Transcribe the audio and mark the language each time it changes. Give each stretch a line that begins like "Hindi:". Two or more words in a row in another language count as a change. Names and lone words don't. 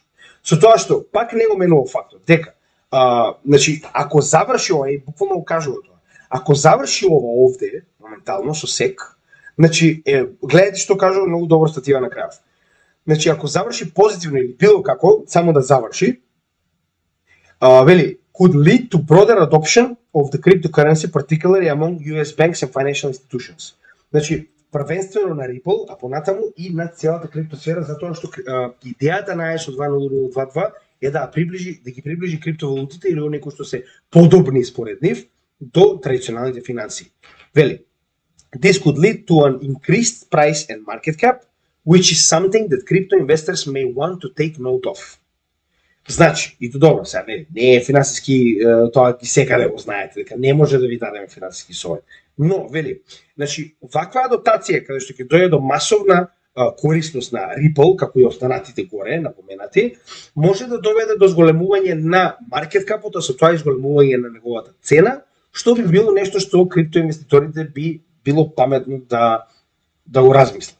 Macedonian: Со тоа што пак не го менува фактот дека значи ако заврши ова и буквално го кажува тоа, ако заврши ова овде моментално со SEC, значи гледате што кажува многу добро статива на крајот. Значи ако заврши позитивно или било како, само да заврши, вели
English: could lead to broader adoption of the cryptocurrency, particularly among US banks and financial institutions.
Macedonian: Значи првенствено на Ripple, а понатаму и на целата криптосфера, затоа што идејата на ISO 2.0.2 е да ги приближи криптовалутите или оние кои што се подобни според нив до традиционалните финансии. Вели,
English: this could lead to an increased price and market cap, which is something that crypto investors may want to take note of.
Macedonian: Значи, и то добро, сега не е финансиски, тоа ги секаде го знаете, дека не може да ви дадеме финансиски совет. Но, вели, значи, ваква адаптација, каде што ќе дојде до масовна корисност на Ripple, како и останатите горе, напоменати, може да доведе до зголемување на маркет капот, а со тоа и зголемување на неговата цена, што би било нешто што криптоинвеститорите би било паметно да го размислат.